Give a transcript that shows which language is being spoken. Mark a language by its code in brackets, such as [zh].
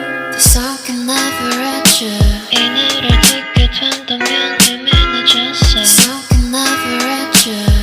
[en] This song can never reach you. [ko] 이 노래 듣게 된다면 이미 늦었어. [en] This song can never reach you.